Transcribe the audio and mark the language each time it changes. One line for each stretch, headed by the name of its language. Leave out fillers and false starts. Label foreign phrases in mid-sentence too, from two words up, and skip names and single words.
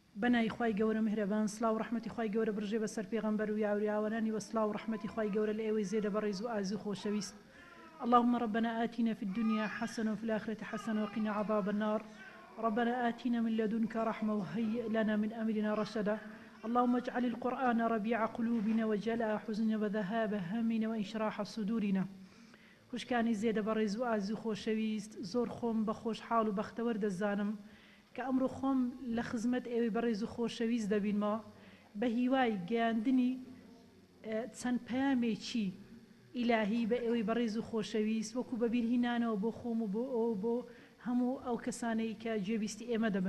Central Kurdish: بەنای خوای گەورە میهرەبان سڵاو و ڕەحمەتی خوای گەورە بڕژێ بەسەر پێغەمبەر و یاوریاوەرانی وەسڵاو و ڕەحمەتی خوای گەورە لە ئێوەی زێدە بەڕێز و ئازی خۆشەویست.
Arabic: اللهم ربنا آتنا في الدنيا حسنة وفي الآخرة حسنة وقنا عذاب النار. ربنا آتنا من لدنك رحمة وهيئ لنا من أمرنا رشدا. اللهم اجعل القرآن ربيع قلوبنا وجلاء حزننا وذهاب همنا وإنشراح صدورنا.
Central Kurdish: خوشکانی زێدە بەڕێز و ئازی خۆشەویست، زۆر خۆم بە خۆشحاڵ و بەختەوەر دەزانم کە ئەمڕۆ خۆم لە خزمەت ئێوەی بەڕێز و خۆشەویست دەبینمەوە بە هیوای گەیاندنی چەند پەیامێکی ئیلاهی بە ئێوەی بەڕێز و خۆشەویست وەکو بەبیرهینانەوە بۆ خۆم و بۆ ئەو بۆ هەموو ئەو کەسانەی کە گوێبیستی ئێمە دەبن.